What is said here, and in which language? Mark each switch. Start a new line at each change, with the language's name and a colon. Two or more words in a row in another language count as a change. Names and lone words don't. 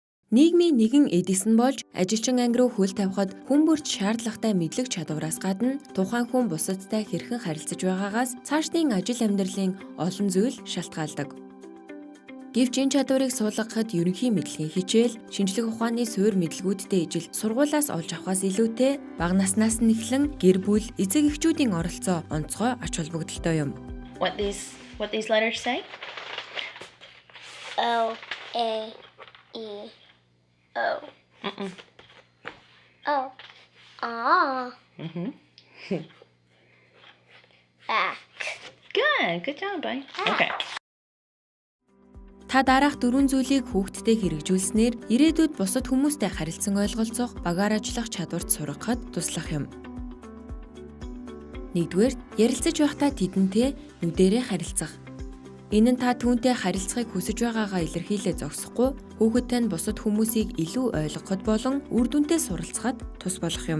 Mongolian: Нийгмийн нэгэн эдисэн болж ажилчин анги руу хөл тавихад хүн бүрт шаардлагатай мэдлэг чадвараас гадна тухайн хүн бусадтай хэрхэн харилцаж байгаагаас цаашдын ажил амьдралын олон зүйл шалтгаалдаг. Гэвч энэ чадварыг суулгахад ерөнхий мэдлэгийн хичээл, шинжлэх ухааны суурь мэдлгүүдтэй ижил сургуулиас олж авахаас илүүтэй бага наснаас нь эхлэн гэр бүл, эцэг эхчүүдийн оролцоо онцгой ач холбогдолтой юм.
English: What these letters say? O, A, E, O. Mm-mm. Oh. Ah. Mhm. Back. Good job, bye. Okay.
Mongolian: Та дараах 4 зүйлийг хүүхдтэд хэрэгжүүлснээр ирээдүйд бусад хүмүүстэй харилцан ойлголцох, багаар ажиллах чадварт сургахад туслах юм. 1-р, ярилцаж байхдаа тэдэнтэй нүдэрээ харилцах. Энэ нь та түүнтэй харилцахыг хүсэж байгаагаа илэрхийлээ зогсохгүй, хүүхэдтэй нь бусад хүмүүсийг илүү ойлгоход болон үр дүнтэй суралцахад тус болох юм.